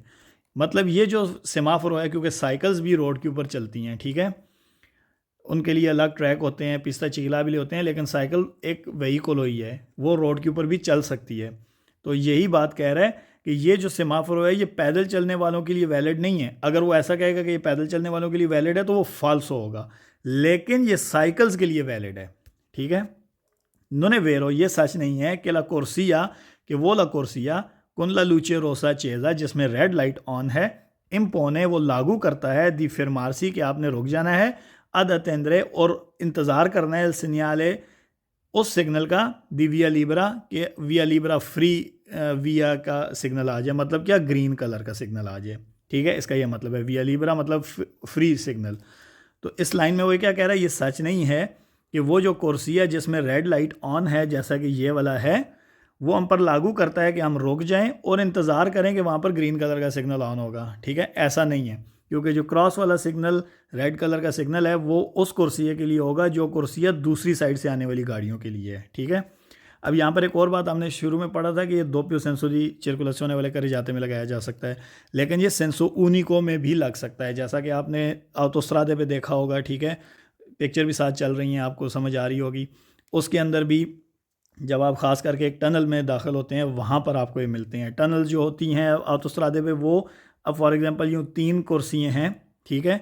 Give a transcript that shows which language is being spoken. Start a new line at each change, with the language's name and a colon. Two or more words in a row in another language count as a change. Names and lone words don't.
Hindi: मतलब ये जो सेमाफोरो है क्योंकि साइकिल्स भी रोड के ऊपर चलती हैं, ठीक है, उनके लिए अलग ट्रैक होते हैं, पिस्ता चिगला भी होते हैं, लेकिन साइकिल एक व्हीकल ही है, वो रोड के ऊपर भी चल सकती है। तो यही बात कह रहा है कि ये जो सेमाफोर है ये पैदल चलने वालों के लिए वैलिड नहीं है। अगर वो ऐसा कहेगा कि ये पैदल चलने वालों के लिए वैलिड है तो वो फॉल्स होगा, लेकिन ये साइकिल्स के लिए वैलिड है, ठीक है।
Italian: non è vero,
Hindi: ये सच नहीं है कि
Italian: la corsia,
Hindi: कि वो
Italian: la corsia con la luce rosa accesa
Hindi: जिसमें रेड लाइट ऑन है, इम्पोने वो लागू करता है,
Italian: di fermarsi
Hindi: कि आपने रुक जाना है,
Italian: ad attendere
Hindi: और इंतज़ार करना है, सिग्नले उस सिग्नल का,
Italian: di via libera
Hindi: के
Italian: via libera
Hindi: फ्री विया का सिग्नल आ जाए, मतलब क्या ग्रीन कलर का सिग्नल आ जाए, ठीक है। इसका ये मतलब है
Italian: via libera
Hindi: मतलब फ्री सिग्नल। तो इस लाइन में वो क्या कह रहा है, ये सच नहीं है कि वो जो कोर्सिया जिसमें रेड लाइट ऑन है जैसा कि ये वाला है वो हम पर लागू करता है कि हम रुक जाएं और इंतज़ार करें कि वहाँ पर ग्रीन कलर का सिग्नल ऑन होगा, ठीक है। ऐसा नहीं है, क्योंकि जो क्रॉस वाला सिग्नल रेड कलर का सिग्नल है वो उस कुर्सिया के लिए होगा जो कुर्सिया दूसरी साइड से आने वाली गाड़ियों के लिए है, ठीक है। अब यहाँ पर एक और बात हमने शुरू में पढ़ा था कि ये
Italian: doppio senso di circolazione
Hindi: वाले carreggiate में लगाया जा सकता है, लेकिन ये
Italian: senso unico
Hindi: में भी लग सकता है, जैसा कि आपने ऑटोस्ट्रादे पे देखा होगा, ठीक है। पिक्चर भी साथ चल रही हैं, आपको समझ आ रही होगी। उसके अंदर भी जब आप ख़ास करके एक टनल में दाखिल होते हैं वहाँ पर आपको ये मिलते हैं। टनल जो होती हैं ऑटोस्ट्रादे पे वो, अब
English: for example
Hindi: यूँ 3 कुर्सियाँ हैं, ठीक है।